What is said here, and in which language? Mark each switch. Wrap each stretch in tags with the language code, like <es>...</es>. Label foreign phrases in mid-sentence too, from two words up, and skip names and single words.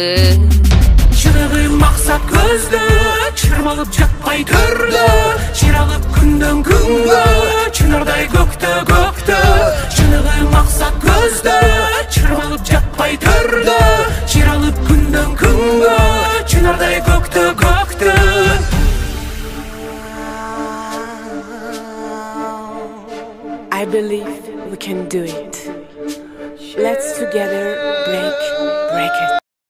<ky>Чыныгы максат көздө, чырмалып жатпай төрдө. Чыралып күндөн күнгө, чынардай көктө көктө. Чыныгы максат көздө, чырмалып жатпай төрдө. Чыралып күндөн күнгө, чынардай көктө көктө.</ky> <en>I believe we can do it. Let's together break it.</en>